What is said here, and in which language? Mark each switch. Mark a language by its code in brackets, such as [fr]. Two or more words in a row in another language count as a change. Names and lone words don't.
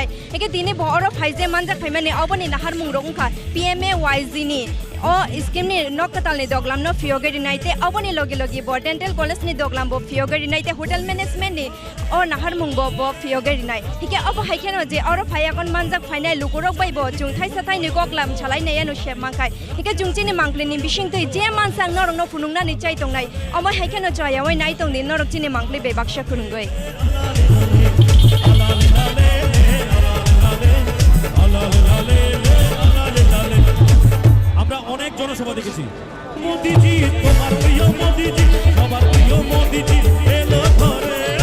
[trp] hingke dini bo oro phai je manjak phaimani oboni nahar mungrong kha PMAYZ ni o scheme ni nokkatal ni doglam no fiogeri naite oboni logi logi bo [en] dental college [trp] ni doglam bo fiogeri naite [en] hotel management [trp] ni o nahar mungbo bo fiogeri nai hike obo haikeno je oro phai akon manjak phainai lukurok bai bo jungthai sathai ni goklam chalai nei anu shep mangkai hike jungchi ni mangpli ni bising tei je mansang norong no phunungna ni chai tongnai omo haikeno chayawai nai tongni norok chini mangpli be baksha khurungoi [bn] আমরা অনেক জনসভা দেখেছি মোদিজি তোমার প্রিয় মোদিজি সবার প্রিয় মোদিজি এলো ঘরে